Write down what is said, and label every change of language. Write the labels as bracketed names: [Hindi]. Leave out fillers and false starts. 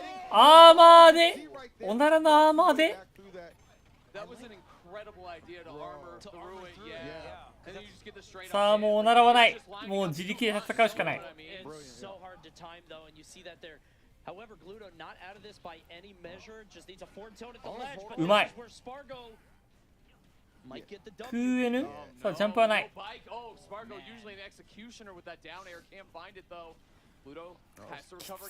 [Japanese] アーマーで、おならのアーマーで。 [English] That was an incredible idea to armor through it, yeah. And then you just get the straight up. [Japanese] さあ、もうおならはない。もう自力で戦うしかない。 [English] It's so hard to time though, and you see that there. However, Gluto not out of this by any measure. Just needs a forward tilt at the ledge. But this is where Spargo might get the W. [Japanese] 空 N? さあ、ジャンプはない。 [English] Oh, Spargo usually an executioner with that down air. Can't find it though. Gluto has to recover